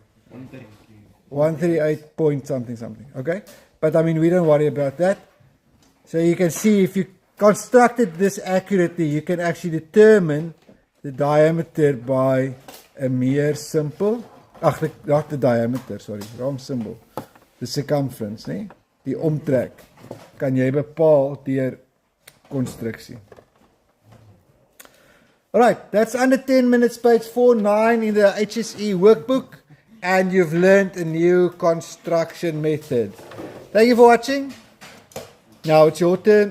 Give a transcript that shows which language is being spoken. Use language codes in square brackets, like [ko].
[en] 138 point something, okay? But I mean, we don't worry about that. So you can see if you constructed this accurately, you can actually determine the diameter by a mere simple, not the diameter, sorry, wrong symbol. The circumference, nee? [af] Die omtrek kan jy bepaal deur konstruksie. [en] Alright, that's under 10 minutes, page 49 in the HSE workbook, and you've learned a new construction method. Thank you for watching. Now it's your turn.